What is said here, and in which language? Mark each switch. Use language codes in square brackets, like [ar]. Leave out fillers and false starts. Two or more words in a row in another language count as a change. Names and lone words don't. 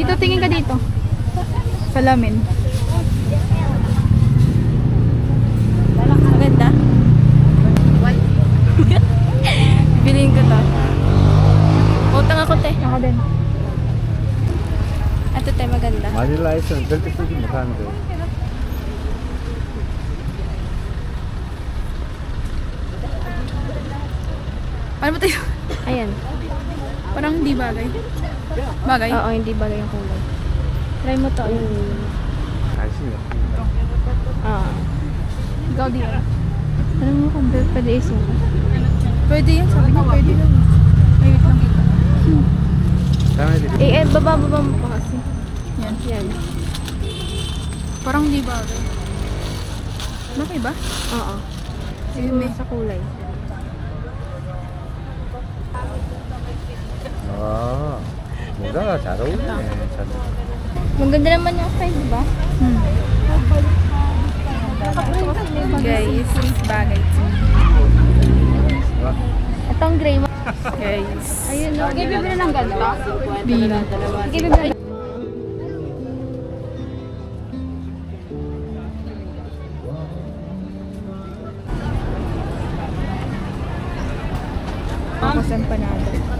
[tl] Dito, tingin ka dito. Salamin. maganda. Bilhin ko to. Utang ako, te. Ako din. Ito, te, maganda. [ko] 마닐라 아이스는 절대 쓰지 못하는데. [tl] Ano ba tayo? Ayan. Parang hindi bagay. Bagay? Oo, hindi bagay yung kulay. Try mo to. [ko] 관심이 없습니다. Ah. [tl] Ikaw di. Alam mo kung pwede isuka. Pwede yan. Sabi niya pwede lang. Ay, wait lang. [ko] 다음에 [tl] Baba mo pa kasi. Yan. Yan. Parang hindi bagay. Bagay ba? Oo. Ayun, may. Sa kulay. [ko] 아, 모자가 잘 어울리네. 잘. [tl] Maganda naman yung style, di ba? Guys, bagay. [ko] 와, [tl] Itong gray mo. Guys. Ayun, no? Sige, bibili ng ganito. Bili. Sige, bibili. Tapos empanada.